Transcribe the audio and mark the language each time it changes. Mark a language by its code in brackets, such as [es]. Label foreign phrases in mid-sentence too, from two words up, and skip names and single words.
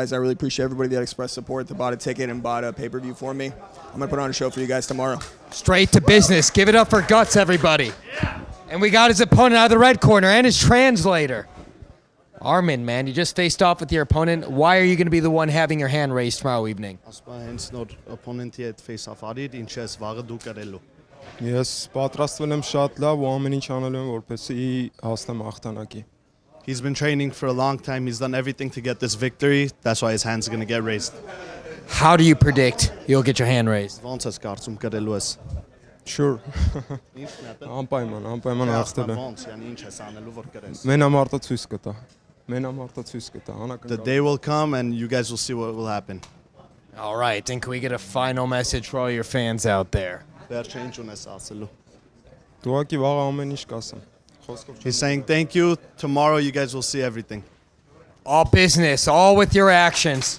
[en] I really appreciate everybody that expressed support, that bought a ticket and bought a pay-per-view for me. I'm going to put on a show for you guys tomorrow. Straight to business. Give it up for Guts, everybody. And we got his opponent out of the red corner and his translator. Armin, man, you just faced off with your opponent. Why are you going to be the one having your hand raised tomorrow evening? [hy] Ես պատրաստվել եմ շատ լավ ու ամեն ինչ անել եմ որպեսզի հասնեմ հաղթանակի։ [en] He's been training for a long time. He's done everything to get this victory. That's why his hand's going to get raised. How do you predict you'll get your hand raised? Sure. [hy] Անպայման հաղթել եմ։ Մենամարտը ցույց կտա։ Մենամարտը ցույց կտա։ [en] The day will come and you guys will see what will happen. All right, and can we get a final message for all your fans out there? He's saying thank you. Tomorrow you guys will see everything. All business, all with your actions.